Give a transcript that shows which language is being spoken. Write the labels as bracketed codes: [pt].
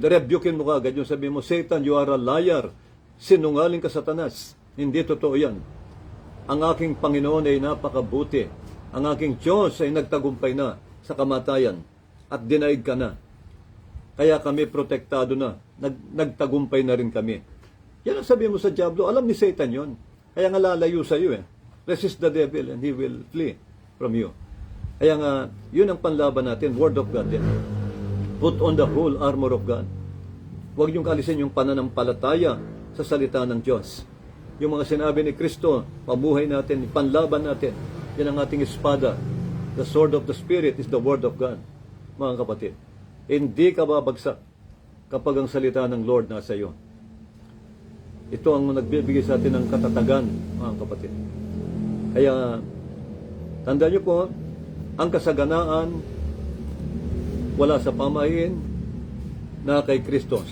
[tl] Rebukin mo ka agad yung sabi mo, Satan, [en] you are a liar. [tl] Sinungaling ka, Satanas. Hindi totoo yan. Ang aking Panginoon ay napakabuti. Ang aking Diyos ay nagtagumpay na sa kamatayan at dinaig ka na. Kaya kami protektado na. Nagtagumpay na rin kami. Yan ang sabi mo sa diablo. Alam ni Satan yon. Kaya nga lalayo sa iyo eh. [en] Resist the devil and he will flee from you. [tl] Kaya nga, yun ang panlaban natin. Word of God din. [en] Put on the whole armor of God. [tl] Huwag niyong kalisin yung pananampalataya sa salita ng Diyos. Yung mga sinabi ni Kristo, pamuhay natin, panlaban natin. Yan ang ating espada. [en] The sword of the Spirit is the word of God. [tl] Mga kapatid, hindi ka babagsak kapag ang salita ng Lord nasa iyo. Ito ang nagbibigay sa atin ng katatagan, mga kapatid. Kaya, tandaan niyo po, ang kasaganaan wala sa pamahiin na kay Kristo.